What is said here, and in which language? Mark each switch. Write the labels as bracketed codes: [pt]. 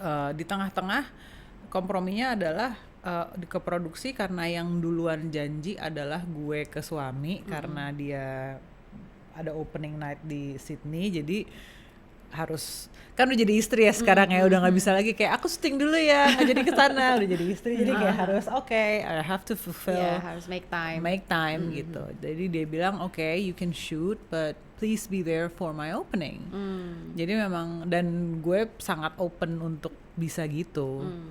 [id] Di tengah-tengah komprominya adalah ke produksi, karena yang duluan janji adalah gue ke suami karena dia ada opening night di Sydney, jadi harus kan udah jadi istri ya sekarang ya, udah nggak bisa lagi kayak aku syuting dulu ya nggak jadi kesana, udah jadi istri jadi kayak harus [en] I have to fulfill, Yeah, [id] harus [en] make time. [id] gitu. Jadi dia bilang [en] okay, you can shoot but please be there for my opening. [id] Jadi memang, dan gue sangat open untuk bisa gitu.